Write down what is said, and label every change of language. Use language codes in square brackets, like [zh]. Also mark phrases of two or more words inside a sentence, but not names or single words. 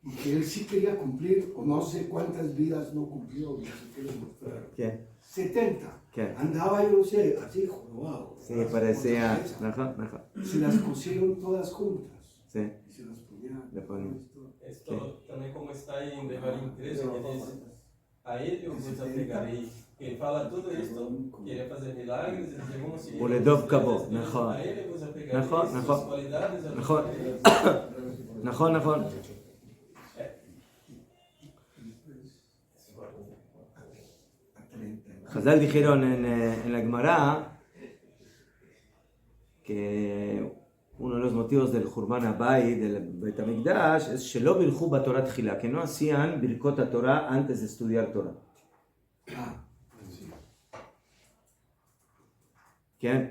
[es] Y que él sí quería cumplir, o no sé cuántas vidas no cumplió, no sé qué le mostraron. ¿Quién? 70. ¿Qué? Andaba, yo no sé, así jorobado. Sí, parecía... Ajá, ajá. Se las pusieron todas juntas. Sí, Y se las ponían. le ponían. [pt] Esto também como está aí em Devarim 13, que diz, a ele eu vos apegarei. Ele fala tudo isso, queria fazer milagres, e segundo se ele... [he] ולדוב כבוד, נכון. [pt] A ele vos apegarei, [he] נכון, [pt] suas [he] נכון. [pt] qualidades... [he] נכון. נכון, נכון. [es] Hazal dijeron en la Gemara que uno de los motivos del [he] חורבן הבית, [es] del [he] בית המקדש, [es] es [he] שלא בירכו בתורה תחילה, [es] que no hacían [he] ברכות תורה [es] antes de estudiar Torah. ¿Qué?